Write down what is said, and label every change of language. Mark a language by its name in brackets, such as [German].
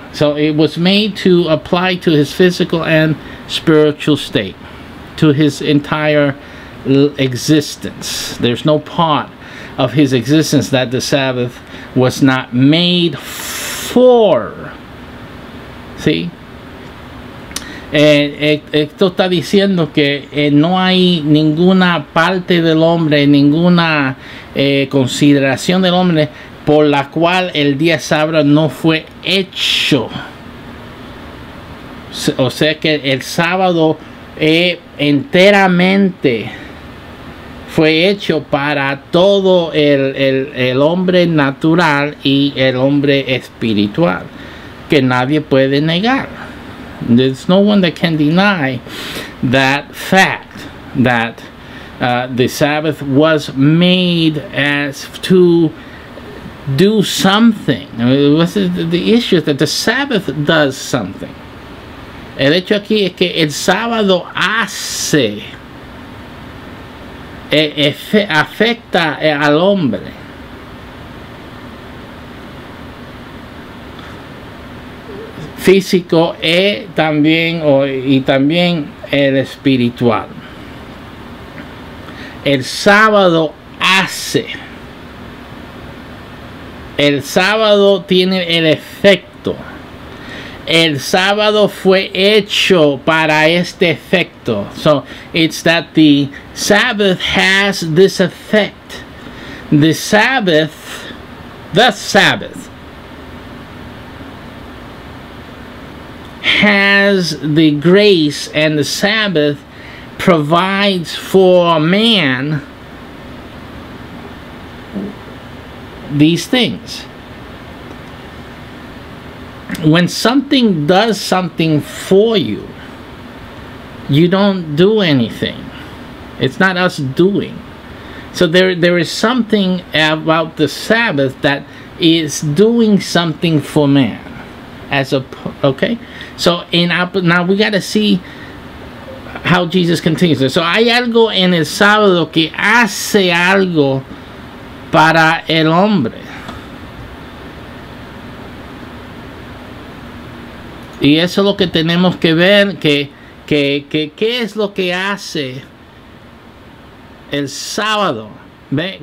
[English] So it was made to apply to his physical and spiritual state, to his entire existence. There's no part of his existence that the Sabbath was not made for. [Spanish] ¿Sí? Esto está diciendo que no hay ninguna parte del hombre, ninguna consideración del hombre por la cual el día sábado no fue hecho. O sea que el sábado enteramente fue hecho para todo el hombre natural y el hombre espiritual, que nadie puede negar. [English] There's no one that can deny that fact, that the Sabbath was made as to do something. The issue is that the Sabbath does something. [Spanish] El hecho aquí es que el sábado hace, afecta al hombre. Físico y también el espiritual. El sábado hace. El sábado tiene el efecto. El sábado fue hecho para este efecto. [English] So it's that the Sabbath has this effect. The Sabbath has the grace, and the Sabbath provides for man these things. When something does something for you, you don't do anything. It's not us doing. So there is something about the Sabbath that is doing something for man. Okay? So now we got to see how Jesus continues. [Spanish] So hay algo en el sábado que hace algo para el hombre. Y eso es lo que tenemos que ver, que qué es lo que hace el sábado. ¿Ve?